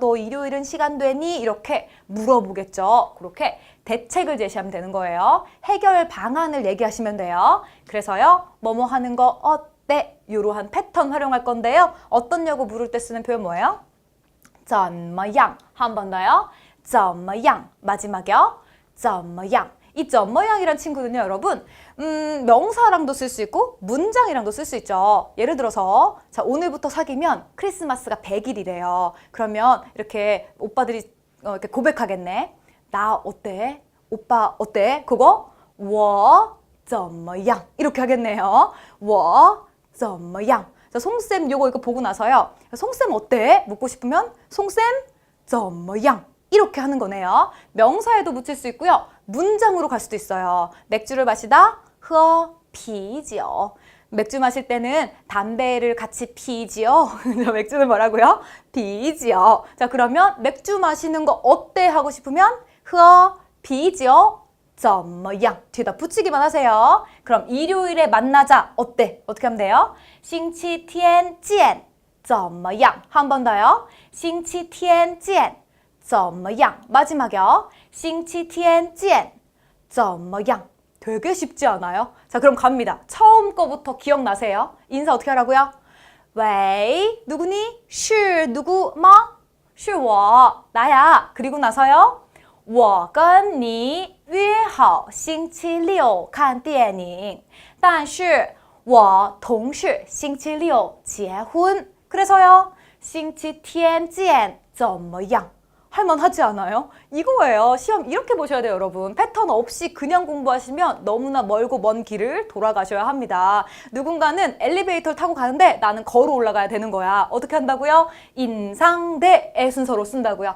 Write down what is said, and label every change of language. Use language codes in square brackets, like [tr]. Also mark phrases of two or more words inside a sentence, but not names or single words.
[ko] 너 일요일은 시간 되니? 이렇게 물어보겠죠. 그렇게 대책을 제시하면 되는 거예요. 해결 방안을 얘기하시면 돼요. 그래서요. 뭐뭐 하는 거 어때? 이러한 패턴 활용할 건데요. 어떻냐고 물을 때 쓰는 표현 뭐예요? [zh] 怎么样? [ko] 한 번 더요. [zh] 怎么样? 마지막이요. [ko] 怎么样? 이 怎么样이란 친구는요, 여러분, 명사랑도 쓸 수 있고 문장이랑도 쓸 수 있죠. 예를 들어서 자, 오늘부터 사귀면 크리스마스가 100일이래요. 그러면 이렇게 오빠들이 이렇게 고백하겠네. 나 어때? 오빠 어때? 그거 [zh] 我怎么样? [ko] 이렇게 하겠네요. [zh] 我怎么样? [ko] 자, 송쌤 이거 보고 나서요. 송쌤 어때? 묻고 싶으면 송쌤 怎么样? 이렇게 하는 거네요. 명사에도 붙일 수 있고요. 문장으로 갈 수도 있어요. 맥주를 마시다, [zh] 喝啤酒. [ko] 맥주 마실 때는 담배를 같이 피지요. 맥주는 뭐라고요? 피지요. 자, 그러면 맥주 마시는 거 어때? 하고 싶으면 [zh] 喝啤酒怎么样? [ko] 뒤에다 붙이기만 하세요. 그럼 일요일에 만나자. 어때? 어떻게 하면 돼요? [zh] 星期天见怎么样? [ko] 한 번 더요. [zh] 星期天见怎么样? 마지막이요. 星期天见怎么样? [ko] 되게 쉽지 않아요? 자, 그럼 갑니다. 처음 거부터 기억나세요? 인사 어떻게 하라고요? 喂, 누구니? 是 누구? 뭐? [zh] 是我, [ko] 나야. 그리고 나서요. [zh] 我跟你约好星期六看电影但是我同事星期六结婚 그래서요. 星期天见怎么样? [ko] 할만하지 않아요? 이거예요. 시험 이렇게 보셔야 돼요, 여러분. 패턴 없이 그냥 공부하시면 너무나 멀고 먼 길을 돌아가셔야 합니다. 누군가는 엘리베이터를 타고 가는데 나는 걸어 올라가야 되는 거야. 어떻게 한다고요? 인상대의 순서로 쓴다고요.